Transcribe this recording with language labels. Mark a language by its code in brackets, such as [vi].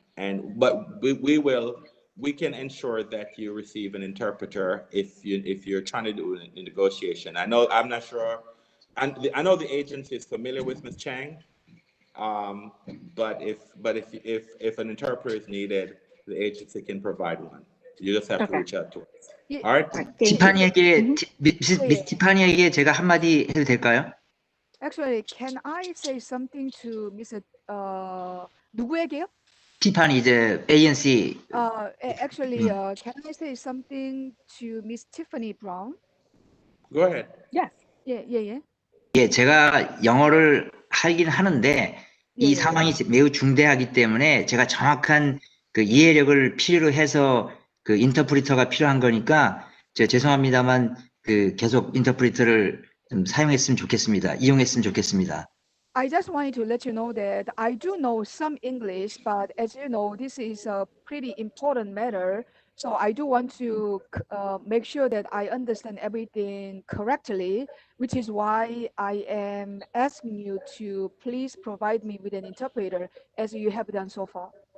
[en] But we can ensure that you receive an interpreter if you're trying to do a negotiation. I'm not sure. I know the agency is familiar with Ms. Chang, but if an interpreter is needed, the agency can provide one. You just have to Okay. reach out to us. [ko] 예, [en] All right? All right, thank you. [ko] 티파니에게, 미스 예, 예. 티파니에게 제가 한마디 해도 될까요? [en] Actually, can I say something to Mr. [ko] 누구에게요? 티파니 이제 ANC [en] Actually, can I say something to Miss Tiffany Brown? Go ahead. Yes. [ko] 예, 예, 예. 예, 제가 영어를 하긴 하는데 이 예, 상황이 매우 중대하기 때문에 제가 정확한 그 이해력을 필요로 해서 그 인터프리터가 필요한 거니까 죄송합니다만 그 계속 인터프리터를 좀 사용했으면 좋겠습니다. 이용했으면 좋겠습니다. [en] I just wanted to let you know that I do know some English, but as you know, this is a pretty important matter. So I do want to make sure that I understand everything correctly, which is why I am asking you to please provide me with an interpreter as you have done so far.